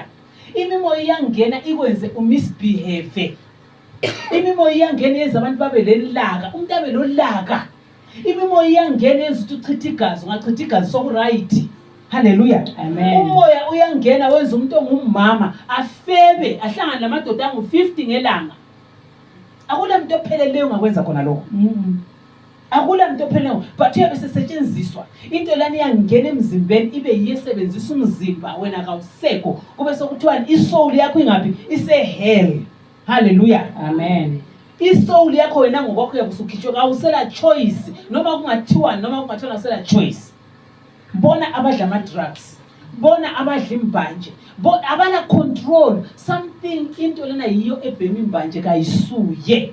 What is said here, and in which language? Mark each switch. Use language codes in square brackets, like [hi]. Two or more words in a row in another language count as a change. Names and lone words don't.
[nd] Imimoya iyangena ikwenze umisbehave. Imimoya iyangena yenza abantu babe lelaka, umuntu abe lolaka. Imimoya iyangena yenza ukuthi uchithe igazi, ungachitha igazi sokuright. Haleluya. Amen. Umoya uyangena wenza umuntu ongumama afebe ahlangana namadoda angu-50 ngelanga. Akula muntu opheleleyo ongakwenza khona lokho. Akula muntu opheleleyo, but uyabe sesetshenziswa. Into lana iyangena emzimbeni ibe yiyesebenzisa umzimba wena kawusekho. Kube sokuthiwa isoul yakho ingaphi? Ise-hell. Haleluya. Amen. Isoul yakho wena ngokwakho uyabusukhitshwa, awusela choice. Noma kungathiwa usela choice. Bona abadla ama-drugs, bona abadla imbanje, abana [en] control something. [nd] Into lena yiyo ebhema imbanje kayisuye.